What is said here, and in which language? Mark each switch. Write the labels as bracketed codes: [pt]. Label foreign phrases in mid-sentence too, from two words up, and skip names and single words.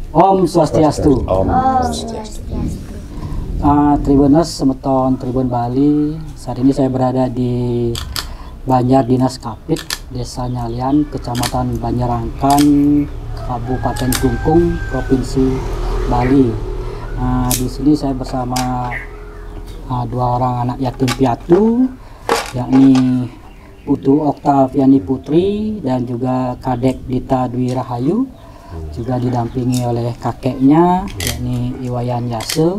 [ban] Om Swastiastu. Om Swastiastu. [id] Tribuners Semeton Tribun Bali. Saat ini saya berada di Banjar Dinas Kapit, Desa Nyalian, Kecamatan Banjarangkan, Kabupaten Klungkung, Provinsi Bali. Di sini saya bersama dua orang anak yatim piatu, yakni Putu Oktaviani Putri dan juga Kadek Dita Dwi Rahayu, juga didampingi oleh kakeknya yakni Iwayan Yase.